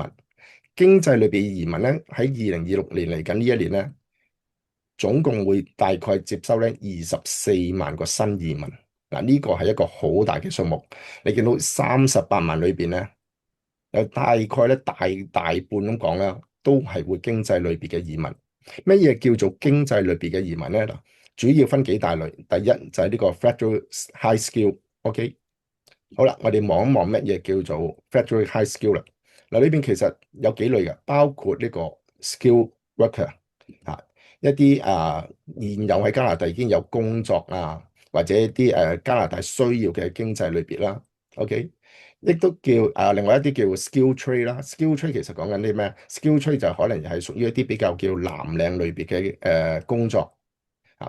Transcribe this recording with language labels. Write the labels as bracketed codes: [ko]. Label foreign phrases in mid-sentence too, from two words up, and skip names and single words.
[yue] 經濟類別移民咧喺2026年嚟緊呢一年咧，總共會大概接收咧24萬個新移民。嗱，呢個係一個好大嘅數目。你見到38萬裏邊咧，有大概咧大半咁講啦，都係會經濟類別嘅移民。乜嘢叫做經濟類別嘅移民咧？嗱，主要分幾大類。第一就係呢個 [en] federal high skill。 [yue] OK，好啦，我哋望一望乜嘢叫做 [en] federal high skill [yue] 啦。嗱，呢邊其實有幾類嘅，包括呢個 [en] skill worker [yue] 一啲現有喺加拿大已經有工作或者一啲加拿大需要嘅經濟類別啦。 OK，亦都叫另外一啲叫 [en] skill trade [yue] 啦。 [en] skill trade [yue] 其實講緊啲咩？ [en] skill trade [yue] 就可能係屬於一啲比較叫藍領類別嘅工作啊。